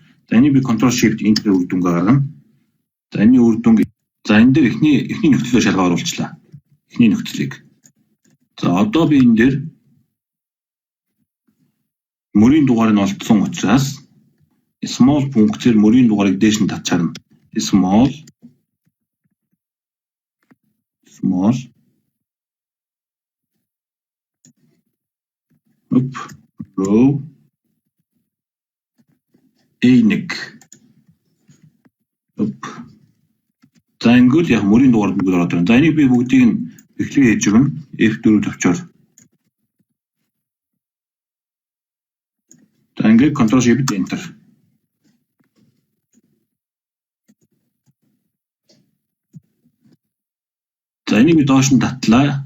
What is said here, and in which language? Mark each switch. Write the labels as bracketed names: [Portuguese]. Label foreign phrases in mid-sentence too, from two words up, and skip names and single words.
[Mongolian] За энийг би [English] Ctrl Shift Enter [Mongolian] үр дүнгээ гаргана. За энэ үр дүнг за энэ дээр эхний нөхцөлөөр шалгаа оруулчлаа. Эхний нөхцөлийг. За одоо би энэ дээр мөрийн дугаар нь олдсон учраас small функцээр мөрийн дугаарыг дээш нь татчаарна. [English] Small row A1 [Mongolian] за ингээд яг мөрийн дугаар бүгд ороод байна. За энийг би бүгдийг нь эхлээ хийж өгнө. F4 төвчоор. За ингээд [English] Ctrl Shift Enter. [Mongolian] За За энийг би доош нь татлаа.